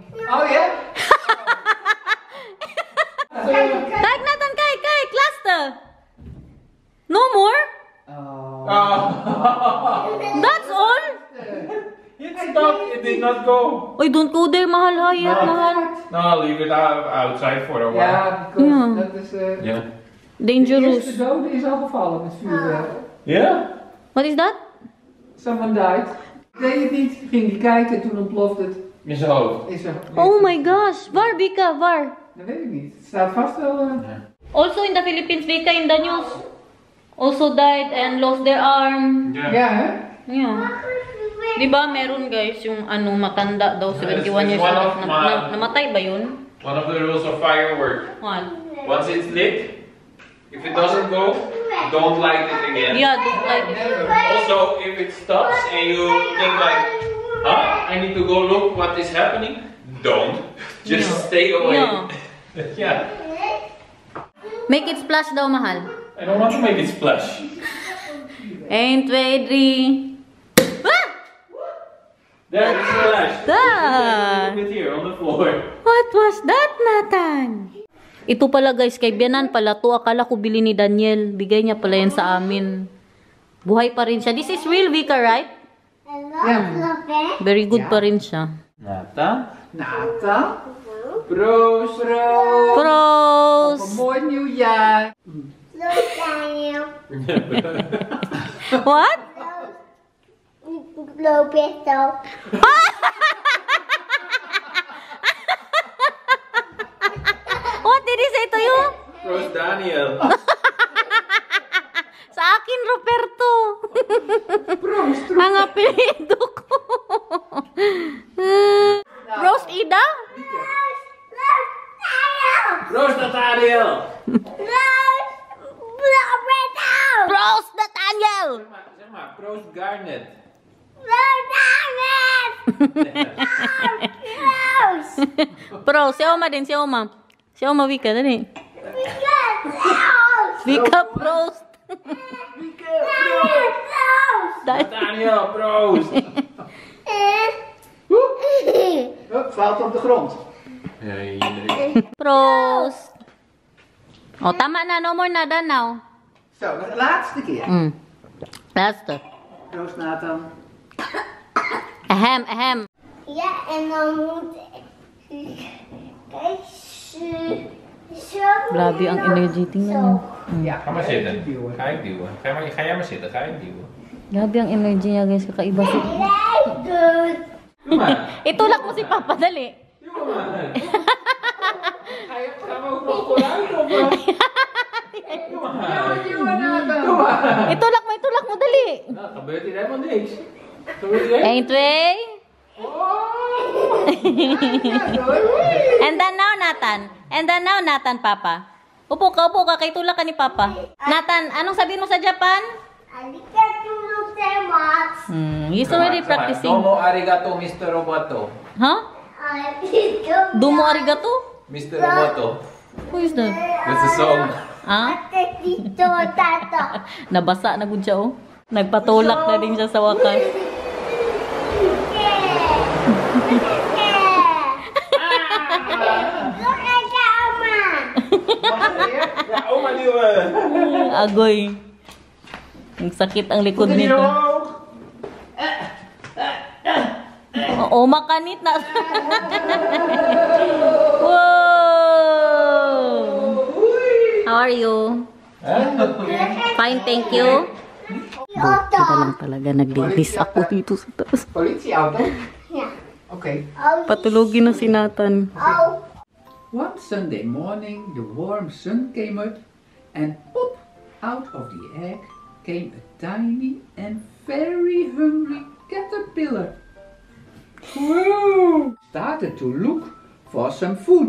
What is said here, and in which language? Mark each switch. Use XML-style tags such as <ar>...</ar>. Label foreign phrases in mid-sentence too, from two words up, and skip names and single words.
<en>Oh yeah?</en> <nl>Kijk Nathan, kijk, cluster!</nl> <en>No more? Oh. That's all? It stopped. It did not go. Oy, don't go there,</en> <tl>mahal, hayat, mahal.</tl> <en>No, I'll leave it outside for a while.</en> <nl>Ja, because Ja. dat is...</nl> <en>Yeah.</en> <nl>De</nl> <en>Dangerous.</en> <nl>eerste dode is al gevallen met vuurwerk.</nl> <en>Yeah? What is that? Someone died.</en> <nl>Ik deed het niet, ging die kijken en toen ontplofte het. In zijn hoofd. Is er,</nl> <en>Oh my gosh,</en> <nl>waar, Vika, waar? Dat weet ik niet. Het staat vast wel...</nl> <en>Also in the Philippines, Vika, in the news, also died and lost their arm. Yeah.</en> <nl>Ja, hè?</nl> <en>Yeah.</en> <tl>Diba, meron guys, yung ano, matanda daw, 71 years</tl> <en>one old. of my-</en> <tl>Namatay ba yun?</tl> <en>One of the rules of firework. What? Once it's lit, if it doesn't go, don't light it again. Yeah, don't like it. Also, if it stops and you think like, huh, I need to go look what is happening, don't. Just Yeah. stay away. Yeah. Yeah. Make it splash daw, mahal. I don't want to make it splash. 1, 2, 3. Ah! There, it splashed. Ah! Look at here on the floor. What was that, Nathan?</en> <tl>Ito pala guys, kay Bianan pala to. Akala ko bili ni Daniel. Bigay niya pala yan sa amin. Buhay pa rin siya.</tl> <en>This is real, Vika, right? Very good</en> <tl>pa rin siya.</tl> <en>Nata. Nathan.</en> <nl>Proost. Proost. Op Pros! een mooi nieuwjaar.</nl> <en>What? What did he say to you?</en> <nl>Proost, Daniel.</nl> <tl>Sa akin, Roberto.</tl> <nl>Proost.</nl> <tl>Ang apelido ko. Roast Ida?</tl> <nl>Proost, Nathaniel.</nl> <en>Roast Nathaniel!</en> <nl>Zeg maar, Proost, Garnet. Pro,</nl> <tl>si Oma din, si Oma. Si Oma, Wika, dali. Wika,</tl> <nl>Prost. Daniel, Prost! Hup, valt op de grond.</nl> <en>Hey,</en> <nl>Prost.</nl> <tl>Oh, tama na.</tl> <en>No more na, dan now.</en> <nl>Zo, de laatste keer. Laatste. Proost, Nathan. Ahem, ahem. Ja, en dan moet ik... Kijk, zo.</nl> <tl>Grabe ang energy. Tingnan mo.</tl> <nl>Ja, Ga maar zitten. Ga ik duwen. Ga jij maar zitten, ga ik duwen.</nl> <tl>Grabe ang energy niya, guys. Kakaiba si...</tl> <nl>Lekker. Doe maar.</nl> <tl>Itulak mo si Papa, dali.</tl> <nl>Doe maar. Gaan we ook nog vooruit of wat? Doe maar.</nl> <tl>Itulak mo, dali.</tl> <nl>Nou, gebeurt hier helemaal niks. Gebeurt hier helemaal 1, 2.</nl> <en>And then now, Nathan, Papa.</en> <tl>Upo ka, kay tulak ka ni Papa. Nathan, anong sabihin mo sa Japan?</tl> <ja>Arigato gozaimasu.</ja> <en>He's already practicing.</en> <ja>Domo arigato, Mr. Roboto.</ja> <en>Huh?</en> <ja>Domo arigato?</ja> <en>Mr. Roboto. Who is that? That's a song. Ah?</en> <tl>Dito, tato. Nabasa na gud siya, oh. Nagpatulak na din siya sa wakas.</tl> <en>Look at Oma.</en> <nl>Ja, oma duwen.</nl> <tl>Agoy. Ang sakit ang likod nito. Oh, makanit na.</tl> <en>Whoa! How are you? Fine, thank you.</en> <tl>Kita lang talaga naglinis ako dito sa taas.</tl> <nl>Politieauto? Ja. Oké.</nl> <tl>Patulogin na si Nathan.</tl> <en>Oh. One Sunday morning, the warm sun came up, and pop, out of the egg came a tiny and very hungry caterpillar. Whoa! Started to look for some food.</en>